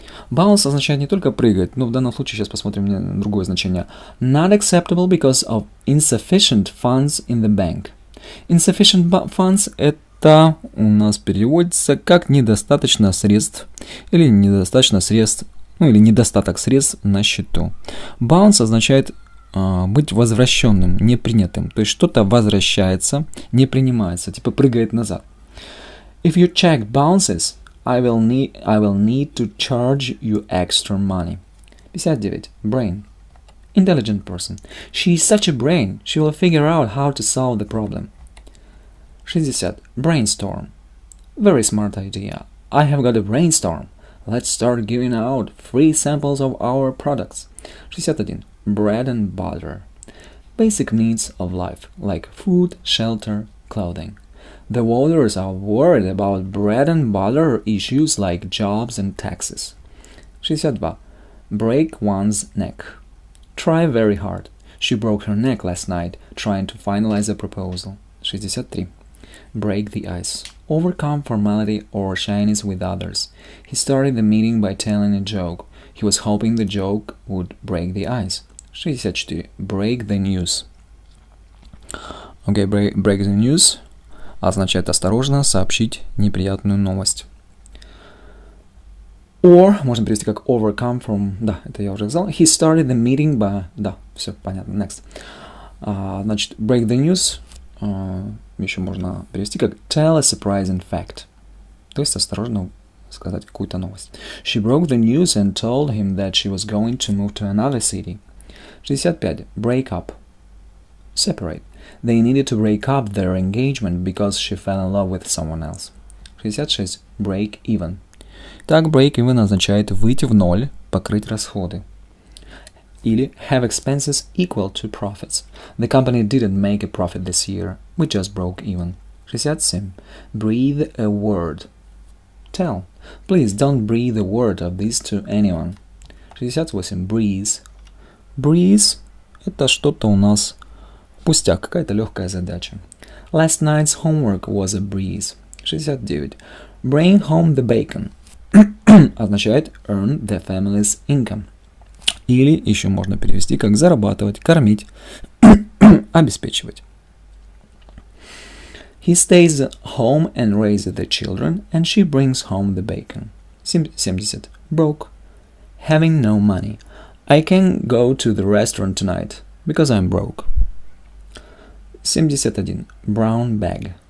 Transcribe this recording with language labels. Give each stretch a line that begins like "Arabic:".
Russian: Bounce означает не только прыгать, но в данном случае сейчас посмотрим на другое значение.
English: Not acceptable because of insufficient funds in the bank. Insufficient funds
Russian: – это у нас переводится как недостаточно средств или недостаточно средств, или недостаток средств на счету. Bounce означает быть возвращенным, непринятым. То есть что-то возвращается, не принимается, типа прыгает назад.
English: If your check bounces, I will need to charge you extra money. 59. Brain. Intelligent person. She is such a brain. She will figure out how to solve the problem. 60. Brainstorm. Very smart idea. I have got a brainstorm. Let's start giving out free samples of our products. 61. Bread and butter. Basic needs of life, like food, shelter, clothing. The voters are worried about bread and butter issues like jobs and taxes. 62. Break one's neck. Try very hard. She broke her neck last night trying to finalize a proposal. 63. Break the ice. Overcome formality or shyness with others. He started the meeting by telling a joke. He was hoping the joke would break the ice. 64. Break the news.
Russian: Okay,
English: break the news
Russian: означает осторожно сообщить неприятную новость.
English: Or,
Russian: можно перевести как
English: overcome from...
Russian: Да, это я уже сказал.
English: He started the meeting by...
Russian: Да, все понятно.
English: Next.
Russian: Значит,
English: break the news
Russian: еще можно перевести как
English: tell a surprising fact.
Russian: То есть осторожно сказать какую-то новость.
English: She broke the news and told him that she was going to move to another city. 65. Break up. Separate. They needed to break up their engagement because she fell in love with someone else. 66. Break even.
Russian: Так,
English: break even
Russian: означает выйти в ноль, покрыть расходы. Или
English: have expenses equal to profits. The company didn't make a profit this year. We just broke even. 67. Breathe a word. Tell. Please don't breathe a word of this to anyone. 68. Breeze.
Russian: Breeze – это что-то у нас пустяк, какая-то легкая задача.
English: Last night's homework was a breeze. 69. Bring home the bacon.
Russian: Означает
English: earn the family's income.
Russian: Или еще можно перевести как зарабатывать, кормить, обеспечивать.
English: He stays home and raises the children, and she brings home the bacon. 70. Broke. Having no money. I can't go to the restaurant tonight because I'm broke. 71. Brown bag.